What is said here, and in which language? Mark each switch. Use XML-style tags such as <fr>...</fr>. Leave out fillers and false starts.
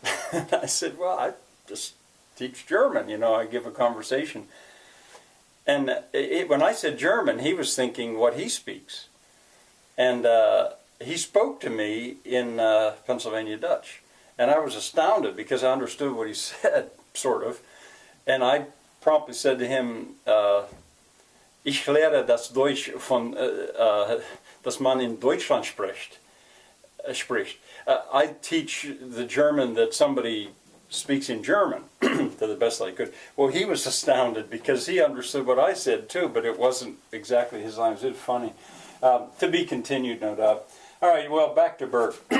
<en>And I said, well, I just teach German. I give a conversation. And when I said German, he was thinking what he speaks. And he spoke to me in Pennsylvania Dutch. And I was astounded because I understood what he said, sort of.</en> <de>And I promptly said to him, Ich lehre das Deutsch von, dass man in Deutschland spricht.</de> <en>I teach the German that somebody speaks in German, to the best I could. Well, he was astounded because he understood what I said too, but it wasn't exactly his language. It's funny. To be continued, no doubt. All right, well, back to Burke.</en>